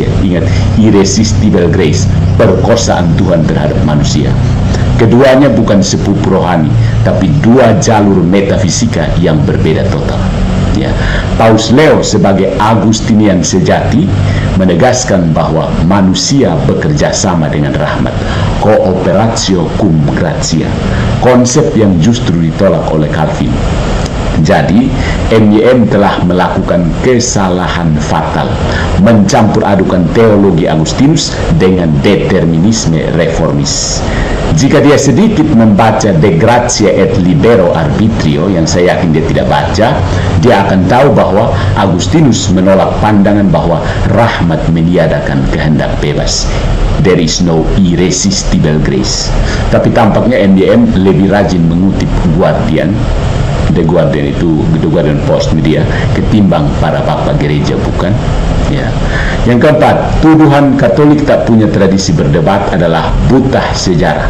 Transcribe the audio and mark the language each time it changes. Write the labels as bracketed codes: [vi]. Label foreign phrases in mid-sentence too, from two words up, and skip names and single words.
[id] Ingat, [en] irresistible grace, [id] perkosaan Tuhan terhadap manusia. Keduanya bukan sepupu rohani, tapi dua jalur metafisika yang berbeda total. Ya, Paus Leo sebagai Agustinian sejati menegaskan bahwa manusia bekerja sama dengan rahmat, [la] cooperatio cum gratia, [id] konsep yang justru ditolak oleh Calvin. Jadi, MYM telah melakukan kesalahan fatal, mencampur adukan teologi Agustinus dengan determinisme reformis. Jika dia sedikit membaca De Gratia et Libero Arbitrio, yang saya yakin dia tidak baca, dia akan tahu bahwa Agustinus menolak pandangan bahwa rahmat meniadakan kehendak bebas. [en] There is no irresistible grace. [id] Tapi tampaknya MYM lebih rajin mengutip Guardian, The Guardian itu, The Guardian Post media, ketimbang para bapak gereja, bukan? Ya. Yang keempat, tuduhan Katolik tak punya tradisi berdebat adalah buta sejarah.